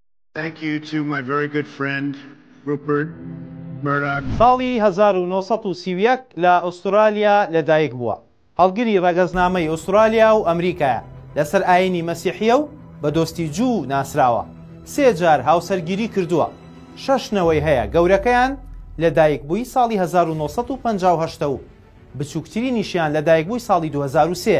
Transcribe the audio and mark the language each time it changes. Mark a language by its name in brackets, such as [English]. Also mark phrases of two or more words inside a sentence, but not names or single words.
[English] Thank you to my very good friend, Rupert Murdoch. [Central Kurdish] ساڵی 1930 لە ئوسترالیا لەدایک بووە. هەڵگری ڕەگەزنامەی ئوسترالیا و ئەمریکایە لەسەر ئاینی مەسیحیە و بە دۆستی جوو ناسراوە. 3 جار هاوسەرگیری کردووە. 6 نەوەی هەیە، گەورەکەیان لەدایک بووی ساڵی 1950 و بچووکترینیشیان لەدایک بووی ساڵی 2003.